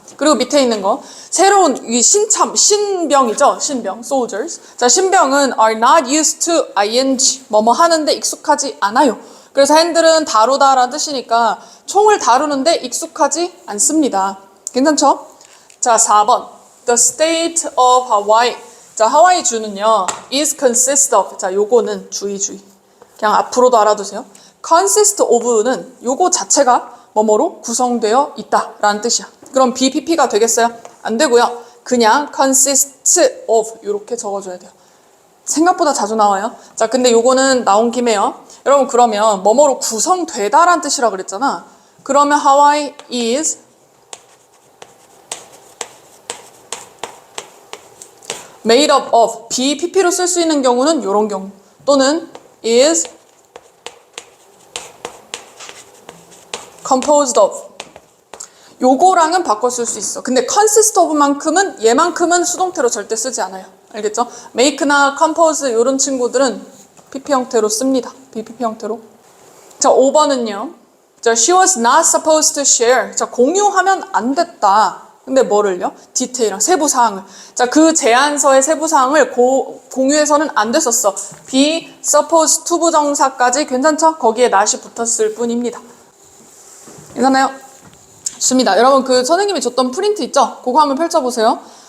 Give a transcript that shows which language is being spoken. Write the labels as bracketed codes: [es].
[ko] 그리고 밑에 있는 거 새로운 이 신병이죠? 신병, soldiers. 자, 신병은 [en] are not used to ing [ko] 뭐뭐 하는데 익숙하지 않아요. 그래서 핸들은 다루다라는 뜻이니까 총을 다루는데 익숙하지 않습니다. 괜찮죠? 자, 4번 [en] The state of Hawaii. [ko] 자, 하와이 주는요 [en] is consist of. [ko] 자, 요거는 주의 그냥 앞으로도 알아두세요. consist of는 요거 자체가 뭐뭐로 구성되어 있다 라는 뜻이야. 그럼 BPP가 되겠어요? 안 되고요. 그냥 consist of 이렇게 적어줘야 돼요. 생각보다 자주 나와요. 자, 근데 요거는 나온 김에요. 여러분, 그러면 뭐뭐로 구성되다 라는 뜻이라 그랬잖아. 그러면 [en] Hawaii is made up of. [ko] BPP로 쓸 수 있는 경우는 요런 경우. 또는 [en] is composed of. [ko] 요거랑은 바꿔 쓸 수 있어. 근데 consist of만큼은 얘만큼은 수동태로 절대 쓰지 않아요. 알겠죠? make나 compose 이런 친구들은 PP 형태로 씁니다. BPP 형태로. 자, 5번은요. [en] 자, she was not supposed to share. [ko] 자, 공유하면 안 됐다. 근데 뭐를요? 디테일한 세부 사항을. 자, 그 제안서의 세부 사항을 공유해서는 안 됐었어. be supposed to 부정사까지 괜찮죠? 거기에 not이 붙었을 뿐입니다. 괜찮나요? 좋습니다. 여러분, 그 선생님이 줬던 프린트 있죠? 그거 한번 펼쳐보세요.